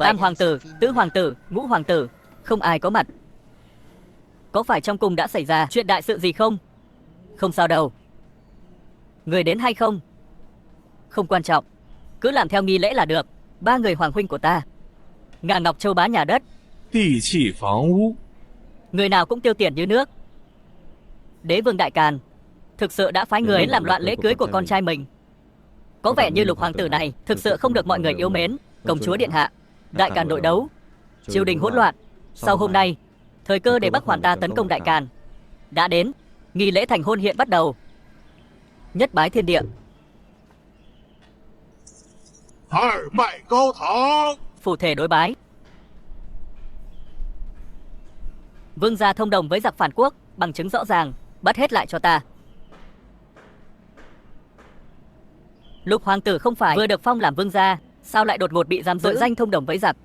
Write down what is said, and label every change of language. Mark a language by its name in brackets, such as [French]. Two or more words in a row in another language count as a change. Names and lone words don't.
[Vietnamese] Tam hoàng tử, tứ hoàng tử, ngũ hoàng tử, không ai có mặt. Có phải trong cung đã xảy ra chuyện đại sự gì không? Không sao đâu. Người đến hay không? Không quan trọng, cứ làm theo nghi lễ là được. Ba người hoàng huynh của ta, Ngà Ngọc Châu bá nhà đất, [Chinese] 地气房屋， [Vietnamese] người nào cũng tiêu tiền như nước. Đế vương Đại Càn thực sự đã phái người đến làm loạn lễ cưới của con trai mình. Có vẻ như Lục hoàng tử này thực sự không được mọi người yêu mến. Công chúa điện hạ, Đại Càn nội đấu, triều đình hỗn loạn. Sau hôm nay, thời cơ để Bắc Hoàn ta tấn công Đại Càn đã đến. Nghi lễ thành hôn hiện bắt đầu. Nhất bái thiên địa, [Chinese] 二拜高堂。 [Vietnamese] phù thể đối bái. Vương gia thông đồng với giặc phản quốc, bằng chứng rõ ràng, bắt hết lại cho ta. Lục hoàng tử không phải vừa được phong làm vương gia, sao lại đột ngột bị giam giữ? Tội danh thông đồng với giặc.